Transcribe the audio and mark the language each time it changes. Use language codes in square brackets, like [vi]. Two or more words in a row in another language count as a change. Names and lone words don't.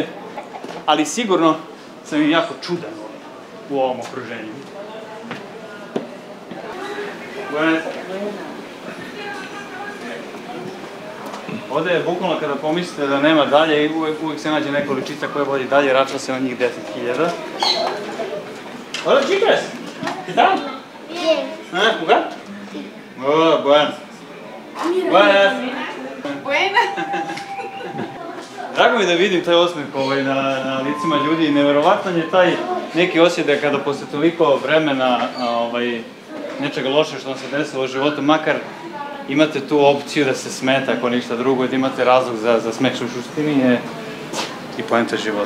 [sr] Ali sigurno sam im jako čudan u ovom okruženju. Ovde je bukvalno kada pomislite da nema dalje i uvek se nađe neka uličica koja vodi dalje, računa se na njih 10.000. [es] Hola, chicas! ¿Qué tal? Bien. ¿Jugar? Oh, bueno. Buenas. Buenas. [sr] Drago mi da vidim taj osmeh na licima ljudi i neverovatan je taj neki osjećaj kada posle toliko vremena nečega loše što vam se desilo u životu, makar imate tu opciju da se smete ako ništa drugo i da imate razlog za smeh, što u suštini je i poenta života.